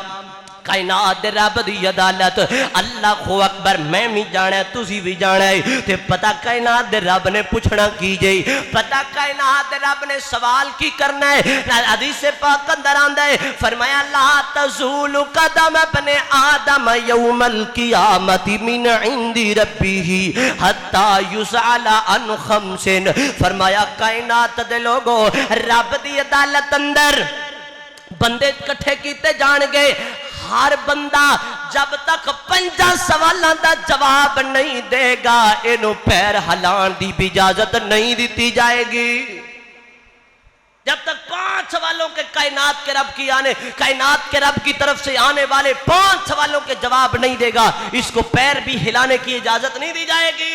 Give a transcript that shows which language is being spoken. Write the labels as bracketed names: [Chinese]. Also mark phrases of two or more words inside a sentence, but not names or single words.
[Punjabi] کائنات دے رب دی عدالت, [Arabic] الله أكبر, [Punjabi] میں بھی جانا ہے تسی بھی جانا ہے. تے پتا کائنات دے رب نے پچھنا کی جے، پتا کائنات دے رب نے سوال کی کرنا ہے? حدیث پاک اندر آندا ہے، فرمایا [Arabic] لا تزول قدم ابن آدم يوم القيامة من عند ربه حتى يسأل عن خمس. [Punjabi] فرمایا کائنات دے لوکو، رب دی عدالت اندر بندے اکٹھے کیتے جانگے, [Urdu] ہر بندہ جب تک 5 سوالوں کا جواب نہیں دے گا انوں پیر ہلانے کی بھی اجازت نہیں دی جائے گی. جب تک 5 سوالوں کے کائنات کے رب کی کائنات کے رب کی طرف سے آنے والے 5 سوالوں کے جواب نہیں دے گا، اس کو پیر بھی ہلانے کی اجازت نہیں دی جائے گی.